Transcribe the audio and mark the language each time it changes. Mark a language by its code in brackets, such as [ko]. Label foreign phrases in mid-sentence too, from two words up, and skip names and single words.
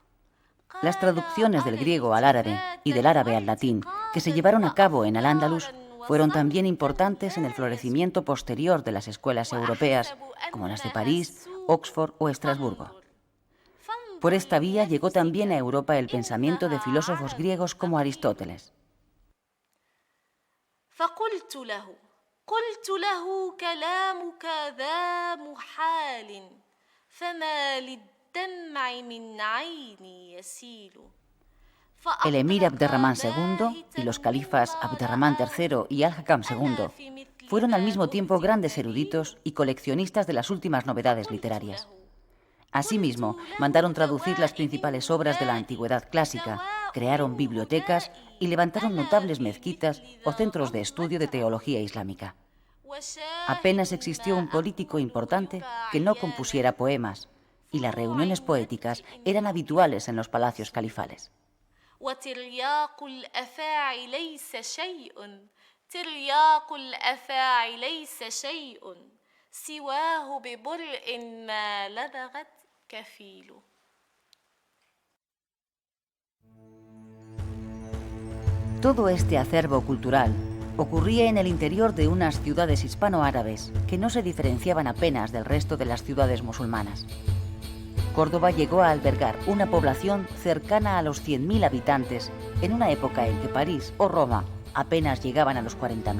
[es] Las traducciones del griego al árabe y del árabe al latín que se llevaron a cabo en Al-Ándalus Fueron también importantes en el florecimiento posterior de las escuelas europeas, como las de París, Oxford o Estrasburgo. Por esta vía llegó también a Europa el pensamiento de filósofos griegos como Aristóteles. [ar] قلت له كلامك ذا محال فما للدمع من عيني يسيل. [es] El emir Abderramán II y los califas Abderramán III y Al-Hakam II fueron al mismo tiempo grandes eruditos y coleccionistas de las últimas novedades literarias. Asimismo, mandaron traducir las principales obras de la antigüedad clásica, crearon bibliotecas y levantaron notables mezquitas o centros de estudio de teología islámica. Apenas existió un político importante que no compusiera poemas, y las reuniones poéticas eran habituales en los palacios califales. [ar] وترياق الأفاعي ليس شيء سواه ببرء ما لدغت كفيل. [es] Todo este acervo cultural ocurría en el interior de unas ciudades hispano-árabes que no se diferenciaban apenas del resto de las ciudades musulmanas. Córdoba llegó a albergar una población cercana a los 100.000 habitantes en una época en que París o Roma apenas llegaban a los 40.000.